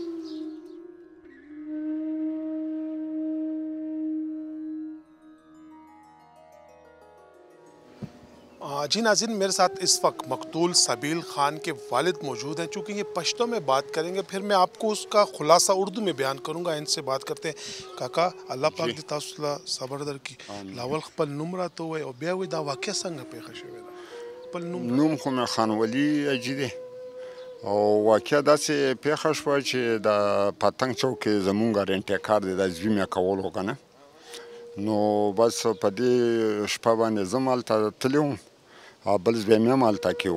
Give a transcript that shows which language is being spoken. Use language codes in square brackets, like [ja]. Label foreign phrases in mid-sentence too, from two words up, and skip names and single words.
[ur] جی ناظرین، میرے ساتھ اس وقت مقتول سبیل خان کے والد موجود ہیں. چونکہ یہ پشتو میں بات کریں گے، پھر میں آپ کو اس کا خلاصہ اردو میں بیان کروں گا. ان سے بات کرتے ہیں. [ps] کاکا، اللہ پاک دې تاسو له صبر درکړي. لاول خپل نوم راته ووایئ او بیا وایئ دا واقعه څنګه پیښه شوې ده. خپل نوم خو مې خان ولي اجي دی او واقعه داسې پیښه شوه چې د پتنګ چوک کې زمونږ رنټې کار دی د زوی مې کولو که نه، نو بس په دې شپه باندې زه هم هلته تللی وم او بل زوی مې هم هلته کې و.